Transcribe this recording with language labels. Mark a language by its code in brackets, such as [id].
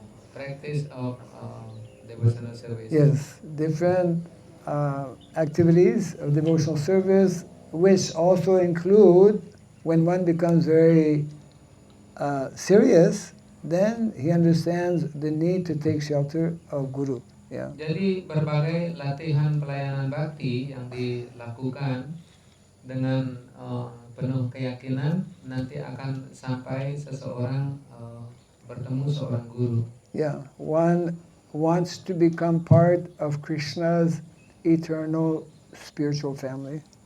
[en] Practice of devotional service. Yes, different activities of devotional service, which also include when one becomes very serious, then he understands the need to take shelter of Guru. Yeah. [id] Jadi berbagai latihan pelayanan bakti yang dilakukan dengan penuh keyakinan nanti akan sampai seseorang bertemu seorang guru. [en] Yeah, one wants to become part of Krishna's eternal spiritual family.